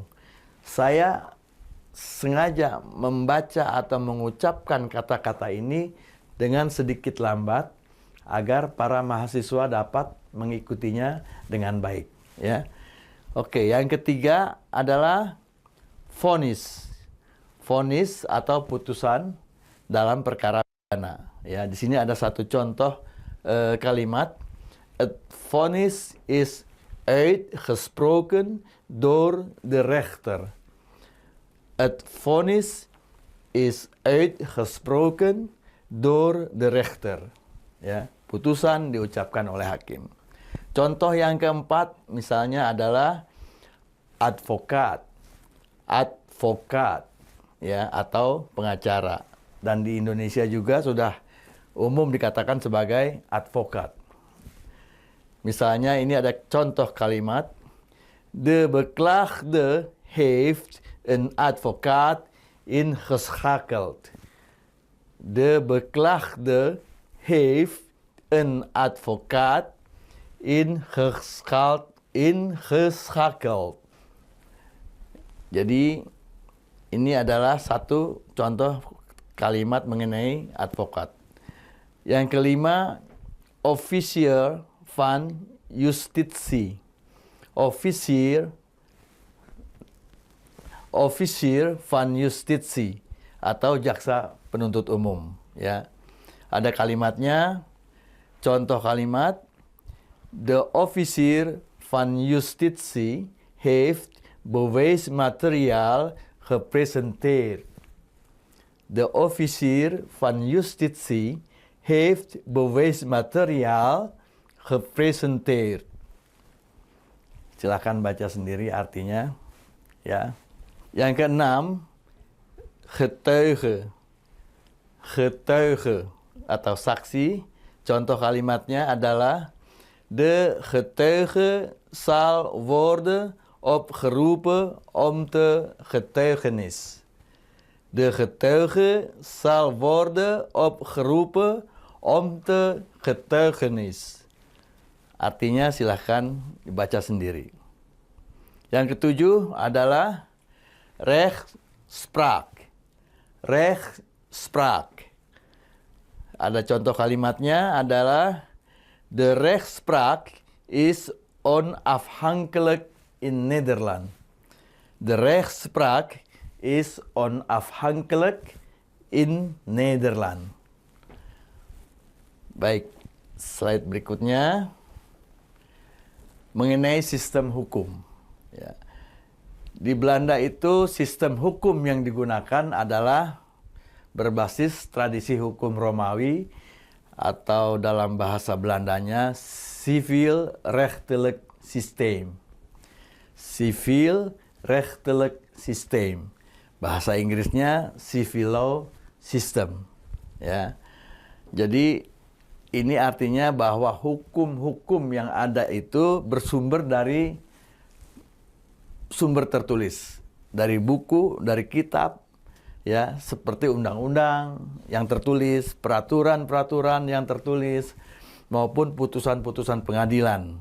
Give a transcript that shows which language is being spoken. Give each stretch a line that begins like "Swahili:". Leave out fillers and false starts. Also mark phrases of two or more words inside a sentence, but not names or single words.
Indonesian: Saya sengaja membaca atau mengucapkan kata-kata ini dengan sedikit lambat agar para mahasiswa dapat mengikutinya dengan baik, ya. Oke, yang ketiga adalah vonis. Vonis atau putusan dalam perkara pidana. Ya, di sini ada satu contoh kalimat.
Dutch: Het vonnis is uitgesproken door de rechter. Het vonnis is uitgesproken door de rechter.
Indonesian: Ya, putusan diucapkan oleh hakim. Contoh yang keempat misalnya adalah advokat. Advokat, ya, atau pengacara. Dan di Indonesia juga sudah umum dikatakan sebagai advokat. Misalnya ini ada contoh kalimat.
Dutch: De beklaagde heeft een advocaat ingeschakeld. De beklaagde heeft een advocaat ingeschakeld.
Indonesian: Jadi ini adalah satu contoh kalimat mengenai advokat. Yang kelima,
Dutch: officier van Justitie. Officier van Justitie
Indonesian: atau jaksa penuntut umum, ya. Ada kalimatnya. Contoh kalimat,
Dutch: de officier van Justitie heeft bewijsmateriaal gepresenteerd. De officier van Justitie heeft bewijsmateriaal gepresenteerd.
Indonesian: Silakan baca sendiri artinya, ya. Yang keenam, getuige. Getuige atau saksi. Contoh kalimatnya adalah
Dutch: de getuige zal worden opgeroepen om te getuigenis. De getuige zal worden opgeroepen om te getuigenis.
Indonesian: Artinya silahkan dibaca sendiri. Yang ketujuh adalah rechtspraak. Rechtspraak. Ada contoh kalimatnya adalah
Dutch: de rechtspraak is onafhankelijk in Nederland. De rechtspraak is onafhankelijk in Nederland.
Indonesian: Baik, slide berikutnya mengenai sistem hukum. Ya. Di Belanda itu sistem hukum yang digunakan adalah berbasis tradisi hukum Romawi atau dalam bahasa Belandanya
Dutch: civil rechtelijk systeem. Civil rechtelijk systeem.
Indonesian: Bahasa Inggrisnya
English: civil law system.
Indonesian: Ya. Jadi ini artinya bahwa hukum-hukum yang ada itu bersumber dari sumber tertulis, dari buku, dari kitab, ya, seperti undang-undang yang tertulis, peraturan-peraturan yang tertulis, maupun putusan-putusan pengadilan.